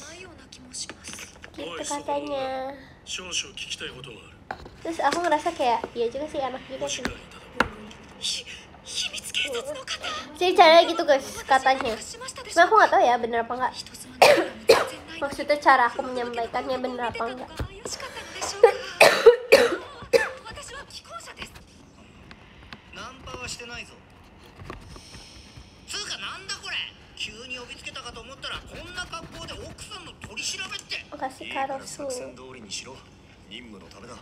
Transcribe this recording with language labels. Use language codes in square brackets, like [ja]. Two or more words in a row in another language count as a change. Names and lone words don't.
[id] Gitu katanya. Terus aku ngerasa kayak iya juga sih, enak juga sih. Jadi caranya gitu guys katanya. Cuma aku nggak tahu ya bener apa nggak. Maksudnya cara aku menyampaikannya bener apa enggak. [ja] ナンパはしてないぞ。つうかなんだこれ。急に呼びつけたかと思ったらこんな格好で奥さんの取り調べって。 [id] Makasih [ja] いいから Karosu. 作戦通りにしろ。任務のためだ。